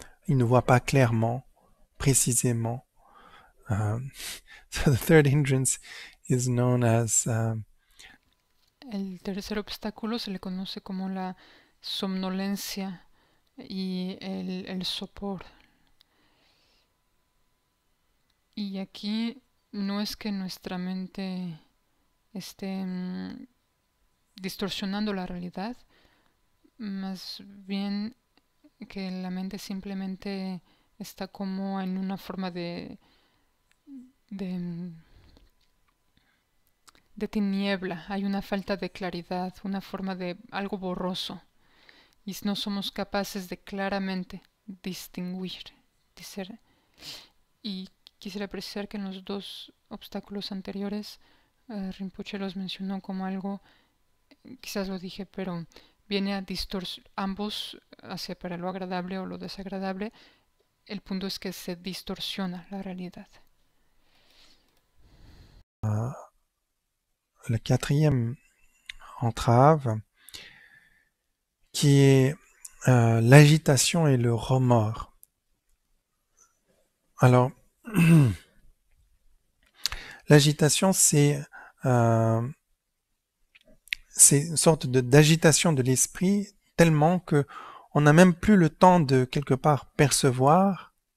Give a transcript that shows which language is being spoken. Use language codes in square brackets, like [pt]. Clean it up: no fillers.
[fr] Il ne voit pas clairement, précisément. [en] So the third hindrance is known as [es] El tercer obstáculo se le conoce como la somnolencia y el sopor. Y aquí no es que nuestra mente esté distorsionando la realidad, más bien que la mente simplemente está como en una forma de, de tiniebla, hay una falta de claridad, una forma de algo borroso, y no somos capaces de claramente distinguir. Y quisiera precisar que en los dos obstáculos anteriores Rinpoche los mencionó como algo, quizás lo dije, pero viene a ambos hacia para lo agradable o lo desagradable. El punto es que se distorsiona la realidad. [fr] la quatrième entrave, qui est l'agitation et le remords. Alors, l'agitation, c'est une sorte d'agitation de l'esprit tellement que on n'a même plus le temps de quelque part percevoir.